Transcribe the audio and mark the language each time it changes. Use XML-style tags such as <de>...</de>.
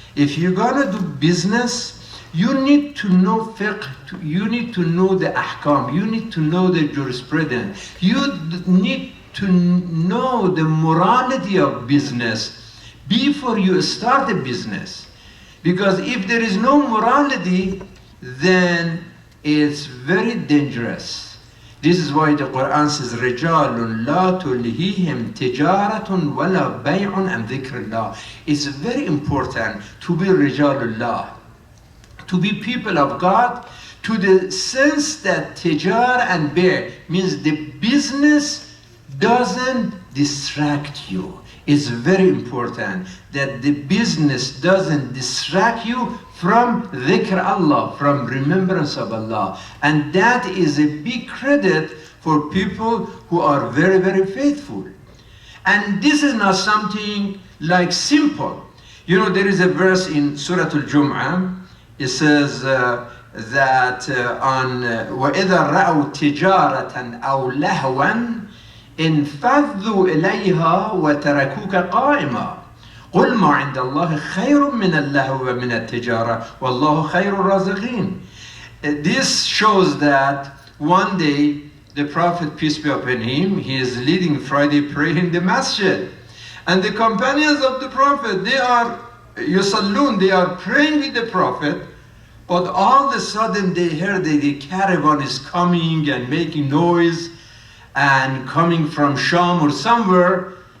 <en>If you're going to do business, you need to know fiqh, you need to know the ahkam, you need to know the jurisprudence, you need to know the morality of business before you start a business. Because if there is no morality, then it's very dangerous. This is why the Quran says,</en> <ar>رِجَالٌ لَا تُلْهِيهِمْ تِجَارَةٌ وَلَا بَيْعٌ عَنْ ذِكْرِ اللَّهِ.</ar> <en>It's very important to be Rijalullah, to be people of God, to the sense that tijar and bay' means the business doesn't distract you. It's very important that the business doesn't distract you from dhikr Allah, from remembrance of Allah. And that is a big credit for people who are very, very faithful. And this is not something like simple. You know, there is a verse in Surah Al-Jum'ah. It says that on</en> <ar>وَإِذَا رَأَوْا تِجَارَةً أَوْ لَهْوًا انفذوا إليها وتركوك قائما قل ما عند الله خير من اللهو ومن التجارة والله خير الرازقين.</ar> <en>This shows that one day the Prophet, peace be upon him, he is leading Friday prayer in the masjid, and the companions of the Prophet, they are yusallun, they are praying with the Prophet, but all of a sudden they hear that the caravan is coming and making noise and coming from Sham or somewhere.</en>